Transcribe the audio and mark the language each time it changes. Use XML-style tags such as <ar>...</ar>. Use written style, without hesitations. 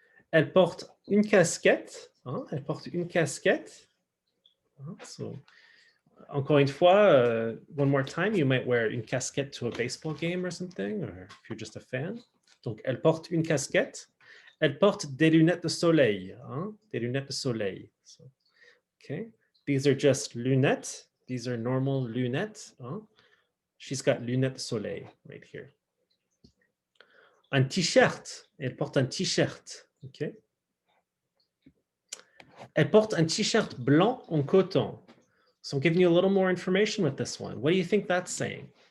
<fr>Elle porte une casquette, hein, elle porte une casquette.</fr> <en>So,</en> <fr>encore une fois,</fr> <en>one more time, you might wear une casquette to a baseball game or something, or if you're just a fan.</en> <fr>Donc, elle porte une casquette. Elle porte des lunettes de soleil, hein, des lunettes de soleil.</fr> <en>So, okay, these are just lunettes. These are normal lunettes. Hein? She's got lunettes de soleil right here.</en> <fr>Un t-shirt. Elle porte un t-shirt. Okay. Elle porte un t-shirt blanc en coton.</fr> <en>So I'm giving you a little more information with this one. What do you think that's saying?</en>